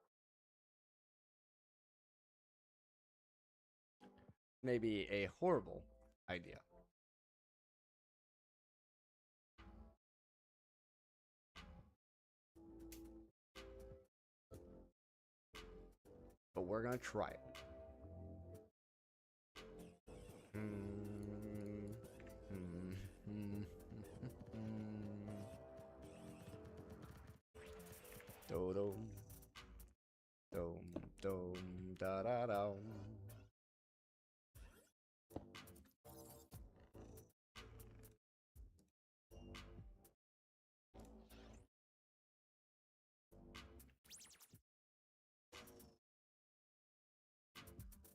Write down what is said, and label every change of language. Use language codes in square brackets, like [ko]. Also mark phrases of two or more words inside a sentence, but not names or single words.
[en] Maybe a horrible idea. But we're gonna try it. Dom, dom, dom, da da dom. Man,